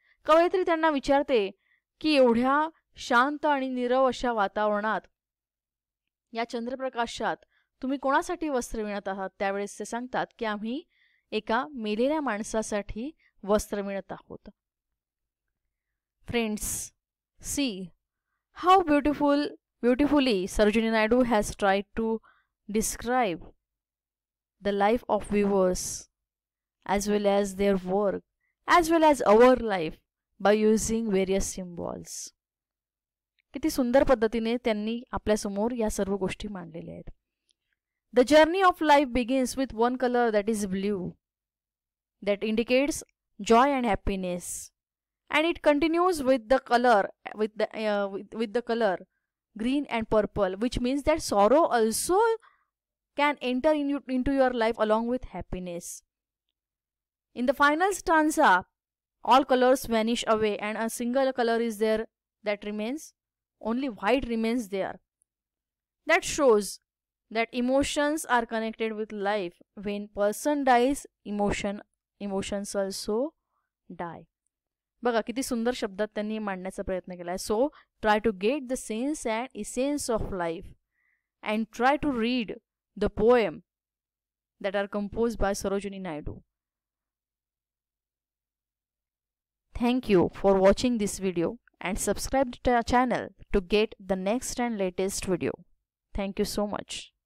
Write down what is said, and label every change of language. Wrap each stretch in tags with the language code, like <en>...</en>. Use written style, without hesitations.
<mr>कवयित्री त्यांना विचारते की एवढ्या शांत आणि नीरव अशा वातावरणात, या चंद्रप्रकाशात तुम्ही कोणासाठी वस्त्र विणत आहात? त्यावेळेस ते सांगतात की आम्ही एका मेलेल्या माणसासाठी वस्त्र विणत आहोत.</mr> <en>Friends, see how beautifully Sarojini Naidu has tried to describe the life of weavers as well as their work as well as our life by using various symbols.</en> <mr>किती सुंदर पद्धतीने त्यांनी आपल्या समोर या सर्व गोष्टी मांडलेल्या आहेत.</mr> <en>The journey of life begins with one color, that is blue, that indicates joy and happiness. And it continues with the color with the color green and purple, which means that sorrow also can enter into your life along with happiness. In the final stanza, all colors vanish away and a single color is there that remains. Only white remains there. That shows that emotions are connected with life. When person dies, emotions also die.</en> <mr>बघा किती सुंदर शब्दात त्यांनी मांडण्याचा प्रयत्न केला आहे.</mr> <en>So try to get the sense and essence of life and try to read the poem that are composed by Sarojini Naidu. Thank you for watching this video and subscribe to our channel to get the next and latest video. Thank you so much.</en>